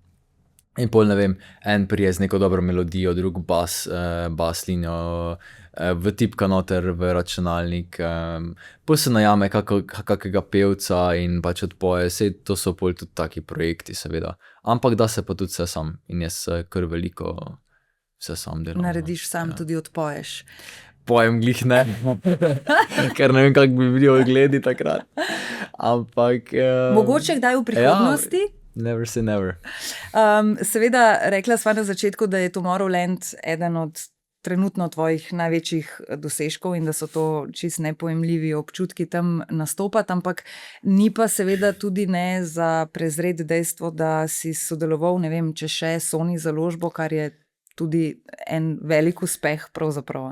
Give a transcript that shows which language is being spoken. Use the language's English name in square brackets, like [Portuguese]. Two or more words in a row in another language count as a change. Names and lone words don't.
[Slovenian] In pol, ne vem, en prije z neko dobro melodijo, drug bas linjo, vtipka noter v računalnik, pol se najame kakega pevca in pač odpoje, sej to so pol tudi taki projekti, seveda. Ampak da se pa tudi vse sam in jaz kar veliko vse sam delam. Narediš sam, tudi odpoješ. Pojem glih ne, ker ne vem, kak bi bili ogledi takrat. Ampak... Mogoče kdaj v prihodnosti? [English] Never say never. [Slovenian] Seveda, rekla sva na začetku, da je Tomorrowland eden od trenutno tvojih največjih dosežkov in da so to čist nepojemljivi občutki tam nastopati, ampak ni pa seveda tudi ne za prezret dejstvo, da si sodeloval, ne vem, če še Sony založbo, kar je tudi en velik uspeh pravzaprav.